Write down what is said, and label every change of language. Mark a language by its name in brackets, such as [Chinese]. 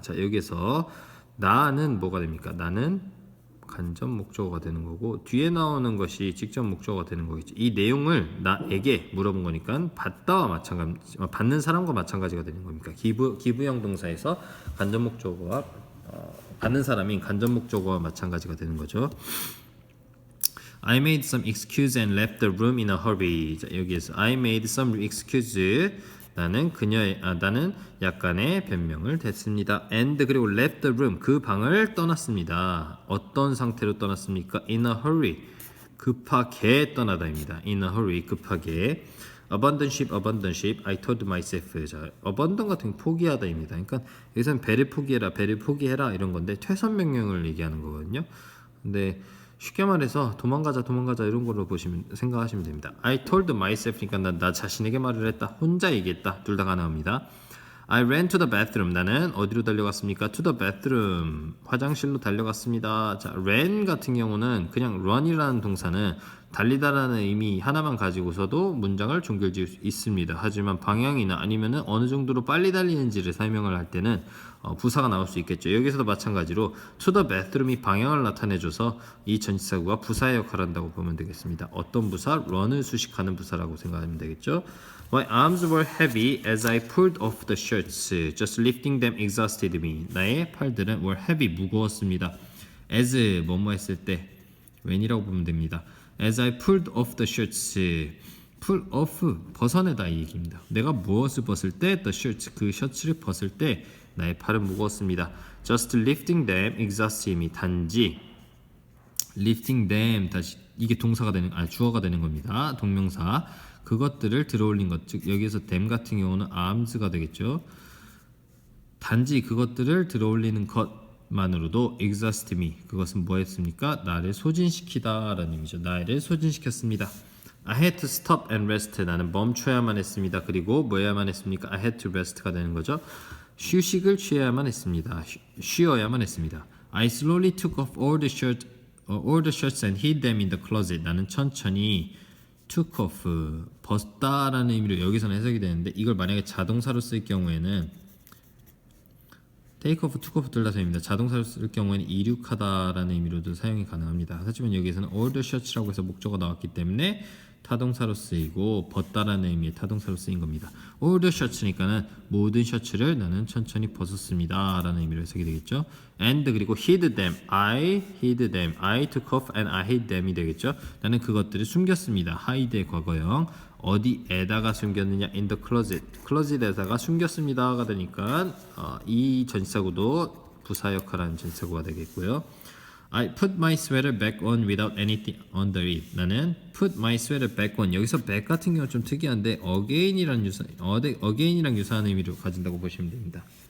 [Korean] 자, 여기서 나는 뭐가 됩니까? 나는 간접 목적어가 되는 거고 뒤에 나오는 것이 직접 목적어가 되는 거겠죠. 이 내용을 나에게 물어본 거니까 받다와 마찬가지, 받는 사람과 마찬가지가 되는 겁니까? 기부형 동사에서 간접 목적어와 받는 사람인 간접 목적어와 마찬가지가 되는 거죠. [English] I made some excuse and left the room in a hurry. [Korean] 자, 여기에서 [English] I made some excuse. [Korean] 나는 나는 약간의 변명을 댔습니다. [English] And [Korean] 그리고 [English] left the room. [Korean] 그 방을 떠났습니다. 어떤 상태로 떠났습니까? [English] In a hurry. [Korean] 급하게 떠나다입니다. [English] In a hurry. 급하게. Abandon ship. I told myself. [Korean] 자, abandon 같은 게 포기하다입니다. 그러니까 여기서는 배를 포기해라 이런 건데 퇴선 명령을 얘기하는 거거든요. 근데 쉽게 말해서 도망가자 이런 걸로 생각하시면 됩니다. [English] I told myself [Korean] 니까 나 자신에게 말을 했다. 혼자 얘기했다. 둘 다 가능합니다. [English] I ran to the bathroom. [Korean] 나는 어디로 달려갔습니까? [English] To the bathroom. [Korean] 화장실로 달려갔습니다. 자, ran 같은 경우는 그냥 run이라는 동사는 달리다라는 의미 하나만 가지고서도 문장을 종결지을 수 있습니다. 하지만 방향이나 아니면은 어느 정도로 빨리 달리는지를 설명을 할 때는 부사가 나올 수 있겠죠. 여기서도 마찬가지로 to the bathroom이 방향을 나타내줘서 이 전치사구가 부사의 역할을 한다고 보면 되겠습니다. 어떤 부사? run을 수식하는 부사라고 생각하면 되겠죠. [English] My arms were heavy as I pulled off the shirts. Just lifting them exhausted me. [Korean] 나의 팔들은 [English] were heavy, [Korean] 무거웠습니다. as 뭐뭐 했을 때 when이라고 보면 됩니다. [English] As I pulled off the shirts. [Korean] pull off, 벗어내다 이 얘기입니다. 내가 무엇을 벗을 때 [English] the shirts, [Korean] 그 셔츠를 벗을 때 나의 팔은 무거웠습니다. [English] Just lifting them exhausted me. [Korean] 단지 [English] lifting them, [Korean] 다시 이게 동사가 되는, 주어가 되는 겁니다. 동명사. 그것들을 들어올린 것, 즉 여기에서 them 같은 경우는 arms가 되겠죠. 단지 그것들을 들어올리는 것만으로도 [English] exhaust me, [Korean] 그것은 뭐였습니까? 나를 소진시키다 라는 의미죠. 나를 소진시켰습니다. [English] I had to stop and rest. [Korean] 나는 멈춰야만 했습니다. 그리고 뭐 해야만 했습니까? [English] I had to rest가 되는 거죠. [Korean] 휴식을 취해야만 했습니다. 쉬어야만 했습니다. [English] I slowly took off all the shirts and hid them in the closet. [Korean] 나는 천천히 [English] took off, [Korean] 벗다라는 의미로 여기서는 해석이 되는데 이걸 만약에 자동사로 쓸 경우에는 take off, took off 둘 다 됩니다. 자동사로 쓸 경우에는 이륙하다라는 의미로도 사용이 가능합니다. 하지만 여기에서는 [English] all the shirts [Korean] 라고 해서 목적어가 나왔기 때문에 타동사로 쓰이고 벗다라는 의미의 타동사로 쓰인 겁니다. [English] all the shirts [Korean] 니까는 모든 셔츠를 나는 천천히 벗었습니다 라는 의미로 해석이 되겠죠. [English] and [Korean] 그리고 [English] hid them, I hid them, I took off and I hid them이 되겠죠. [Korean] 나는 그것들을 숨겼습니다. hide의 과거형. 어디에다가 숨겼느냐? [English] in the closet, [Korean] closet에다가 숨겼습니다가 되니까 이 전치사구도 부사 역할하는 전치사구가 되겠고요. [English] I put my sweater back on without anything under it. [Korean] 나는 [English] put my sweater back on. [Korean] 여기서 back 같은 경우 좀 특이한데 again이랑 유사한 의미로 가진다고 보시면 됩니다.